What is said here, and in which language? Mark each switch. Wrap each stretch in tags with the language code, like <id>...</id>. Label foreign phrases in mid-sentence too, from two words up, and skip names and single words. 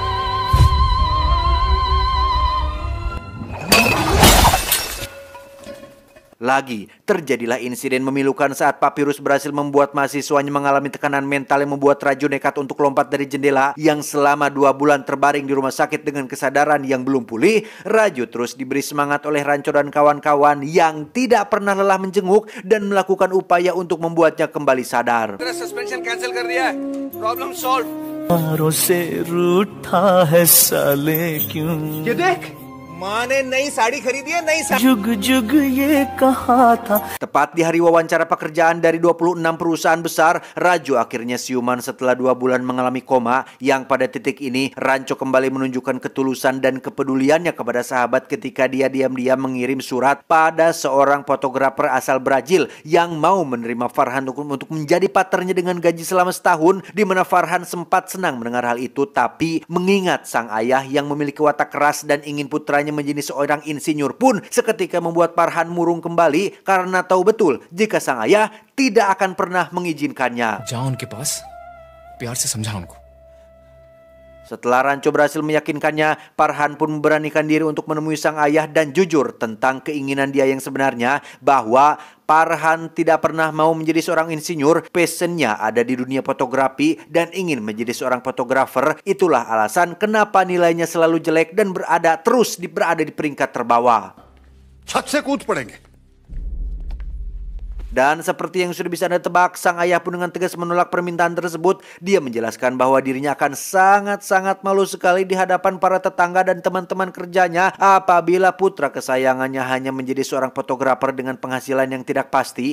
<id>Lagi, terjadilah insiden memilukan saat Papirus berhasil membuat mahasiswanya mengalami tekanan mental yang membuat Raju nekat untuk lompat dari jendela yang selama 2 bulan terbaring di rumah sakit dengan kesadaran yang belum pulih. Raju terus diberi semangat oleh Rancho dan kawan-kawan yang tidak pernah lelah menjenguk dan melakukan upaya untuk membuatnya kembali sadar.</id> <en>Suspension cancel</en> <hi>कर दिया है.</hi> <en>Problem solved.</en> <hi>ये देख, माँ ने नई साड़ी खरीदी है, नई साड़ी.</hi> <id>Tepat di hari wawancara pekerjaan dari 26 perusahaan besar, Raju akhirnya siuman setelah 2 bulan mengalami koma, yang pada titik ini Rancho kembali menunjukkan ketulusan dan kepeduliannya kepada sahabat ketika dia diam-diam mengirim surat pada seorang fotografer asal Brazil yang mau menerima Farhan untuk menjadi partnernya dengan gaji selama setahun, di mana Farhan sempat senang mendengar hal itu, tapi mengingat sang ayah yang memiliki watak keras dan ingin putranya menjadi seorang insinyur pun seketika membuat Farhan murung kembali karena tahu betul jika sang ayah tidak akan pernah mengizinkannya.</id> <hi>जाओ उनके पास, प्यार से समझा उनको.</hi> <id>Setelah Rancho berhasil meyakinkannya, Farhan pun memberanikan diri untuk menemui sang ayah dan jujur tentang keinginan dia yang sebenarnya, bahwa Farhan tidak pernah mau menjadi seorang insinyur, passionnya ada di dunia fotografi dan ingin menjadi seorang fotografer. Itulah alasan kenapa nilainya selalu jelek dan terus berada di peringkat terbawah.</id> <hi>छत से कूद पड़ेंगे.</hi> <id>Dan seperti yang sudah bisa Anda tebak, sang ayah pun dengan tegas menolak permintaan tersebut. Dia menjelaskan bahwa dirinya akan sangat-sangat malu sekali di hadapan para tetangga dan teman-teman kerjanya apabila putra kesayangannya hanya menjadi seorang fotografer dengan penghasilan yang tidak pasti.</id>